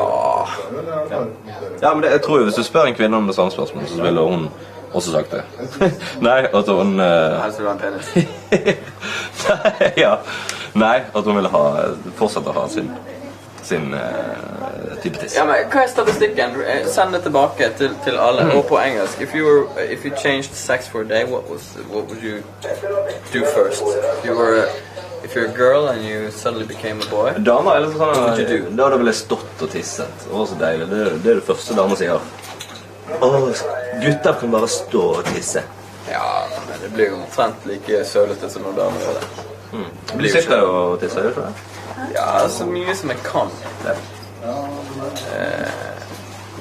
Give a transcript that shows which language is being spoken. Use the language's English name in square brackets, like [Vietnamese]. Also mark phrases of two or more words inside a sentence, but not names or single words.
[Norwegian] men jeg tror jo hvis du spør en kvinne om det samme spørsmål, så ville hun også sagt det. Nei, at hun... Helst vil ha en penis. Nei, ja. Nei, at hun ville fortsette å ha sin type tiss. Ja, men hva statistikken? Send det tilbake til alle, og på engelsk. [English] If you changed sex for a day, what would you do first? If you're a girl and you suddenly became a boy, [Norwegian] Damer er litt sånn, [English] what would you do? [Norwegian] da ville jeg stått og tisset. Det var så deilig. Det det første damer sier. Gutter kan bare stå og tisse. Ja, men det blir jo omtrent like sølete som når damer gjør det. Du sitter jo og tisser, gjør du det? Ja, så mye som jeg kan.